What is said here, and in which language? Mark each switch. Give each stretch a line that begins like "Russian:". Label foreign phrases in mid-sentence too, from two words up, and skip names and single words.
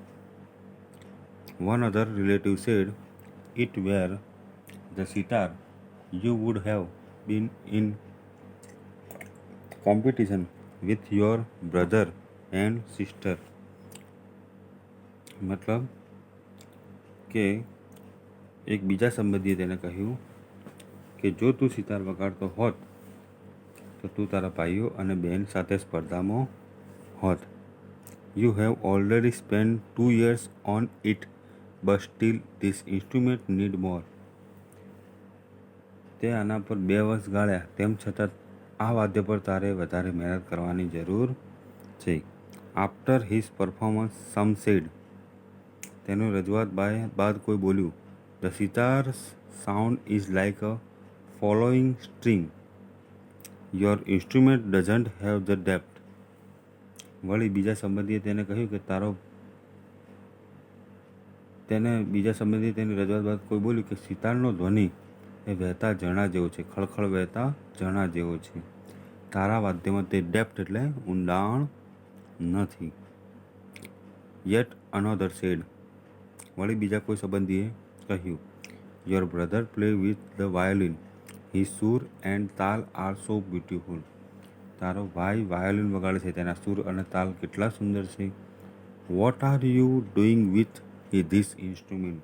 English: One other relative said, "It were the sitar, you would have been in competition with your brother and sister."
Gujarati: મતલબ કે એક બીજા સંબંધીએ તેને કહ્યું કે જો તું સિતાર વગાડતો હોત તો તું તારા ભાઈઓ અને બહેન સાથે સ્પર્ધામાં હોત.
English: You have already spent 2 years on it, but still this instrument need more.
Gujarati: તે આના પર 2 વર્ષ ગાળ્યા, તેમ છતાં આ વાદ્ય પર તારે વધારે મહેનત કરવાની જરૂર છે.
English: After his performance, some said.
Gujarati: તેનો રજૂઆત બાદ કોઈ બોલ્યું,
English: "The sitar's sound is like a following string. Your instrument doesn't have the depth."
Gujarati: વળી બીજા સંબંધીએ તેને કહ્યું કે બીજા સંબંધીએ તેની રજૂઆત બાદ કોઈ બોલ્યું કે સિતારનો ધ્વનિ એ વહેતા ઝરણા જેવો છે, ખળખળ વહેતા ઝરણા જેવો છે. તારા વાદ્યમાં તે ડેપ્થ એટલે ઊંડાણ નથી.
English: Yet another said,
Gujarati: વળી બીજા કોઈ સંબંધીએ કહ્યું,
English: your brother play with the violin, his sur and taal are so beautiful.
Gujarati: તારો ભાઈ વાયોલિન વગાડે છે, તેના સુર અને તાલ કેટલા સુંદર છે.
English: what are you doing with this instrument?